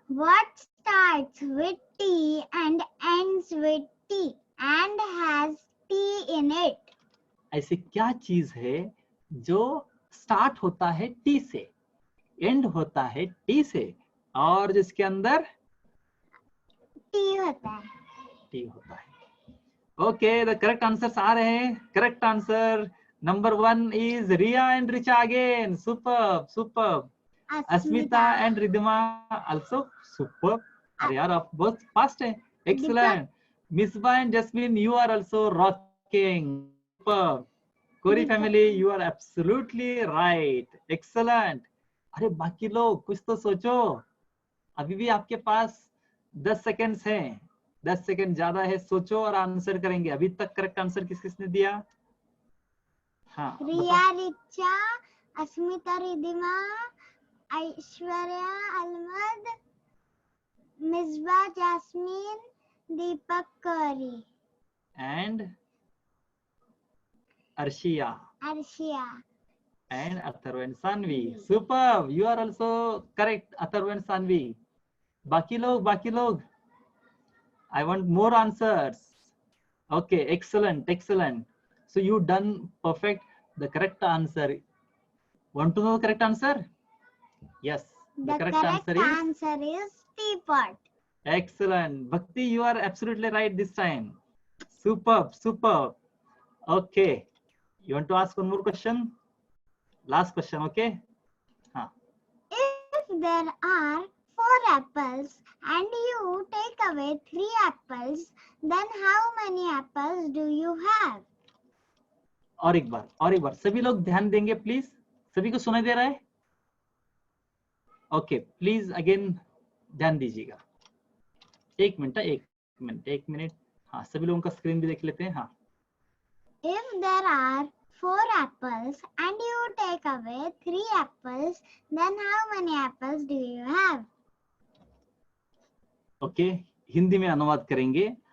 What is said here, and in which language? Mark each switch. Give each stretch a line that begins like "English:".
English: What starts with T and ends with T and has T in it?
Hindi: ऐसी क्या चीज है जो स्टार्ट होता है टी से, एंड होता है टी से और जिसके अंदर टी होता है.
English: Okay, the correct answers
Hindi: आ रहे हैं.
English: Correct answer number 1 is Ria and Richa again. Superb. Asmita and Riddhima also superb.
Hindi: अरे यार, आप बहुत फास्ट हैं.
English: Excellent. Misbah and Jasmine, you are also rocking. Superb. Kori family, you are absolutely right.
Hindi: Excellent. अरे बाकी लोग कुछ तो सोचो. अभी भी आपके पास 10 सेकेंड्स हैं. 10 सेकेंड ज्यादा है. सोचो और आंसर करेंगे. अभी तक करेक्ट आंसर किसने दिया? हाँ, रिया, रिचा, अस्मिता, Riddhima, Aishwarya, अलमद, Misbah, Jasmine, Deepak, Kori
English: And Arshia and Atharva and Sanvi. Superb. You are also correct, Atharva and Sanvi.
Hindi: बाकी लोग.
English: I want more answers. Okay, excellent. So you done perfect. The correct answer. Want to know the correct answer? Yes. The correct answer is teapot. Excellent. Bhakti, you are absolutely right this time. Superb. Okay. You want to ask one more question? Last question, okay? If there are 4 apples and you take away 3 apples, then how many apples do you have?
Hindi: और एक बार सभी लोग ध्यान देंगे please. सभी को सुनाई दे रहा है? ओके, प्लीज अगेन ध्यान दीजिएगा. एक मिनट. हाँ, सभी लोगों का स्क्रीन भी देख लेते हैं. हाँ.
English: If there are 4 apples and you take away 3 apples, then how many apples do you have?
Hindi: Okay, Hindi में अनुवाद करेंगे.